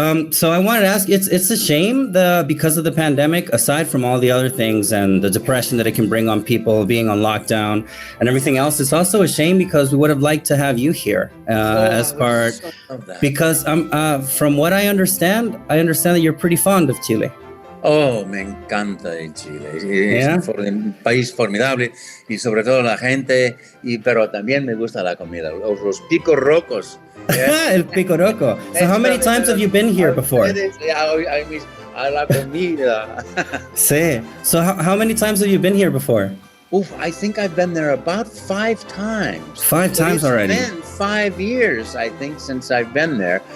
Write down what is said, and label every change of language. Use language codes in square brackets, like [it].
[en] So I wanted to ask, it's a shame because of the pandemic, aside from all the other things and the depression that it can bring on people being on lockdown and everything else, it's also a shame because we would have liked to have you here as part, because from what I understand that you're pretty fond of Chile. [es] Oh, me encanta Chile. Es un país formidable y sobre todo la gente, pero también me gusta la comida, los picos rocos. El pico roco. [en] So how many times have you been here before? [es] A la comida. Sí. [en] So how many times have you been here before? I think I've been there about 5 times. 5 times already. It's been 5 years, I think, since I've been there.